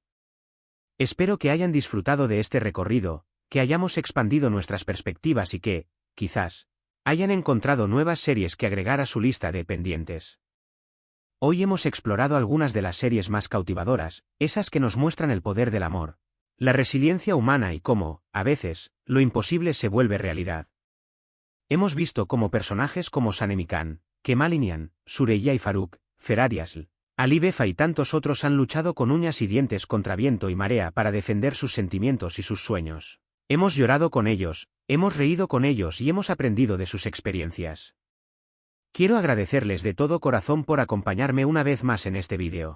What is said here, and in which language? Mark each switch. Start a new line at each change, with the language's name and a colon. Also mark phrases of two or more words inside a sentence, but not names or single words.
Spanish: Espero que hayan disfrutado de este recorrido, que hayamos expandido nuestras perspectivas y que, quizás, hayan encontrado nuevas series que agregar a su lista de pendientes. Hoy hemos explorado algunas de las series más cautivadoras, esas que nos muestran el poder del amor, la resiliencia humana y cómo, a veces, lo imposible se vuelve realidad. Hemos visto cómo personajes como Sanem Khan, Kemal Inian, Süreyya y Faruk, Ferhat Yasl, Ali Vefa y tantos otros han luchado con uñas y dientes contra viento y marea para defender sus sentimientos y sus sueños. Hemos llorado con ellos, hemos reído con ellos y hemos aprendido de sus experiencias. Quiero agradecerles de todo corazón por acompañarme una vez más en este vídeo.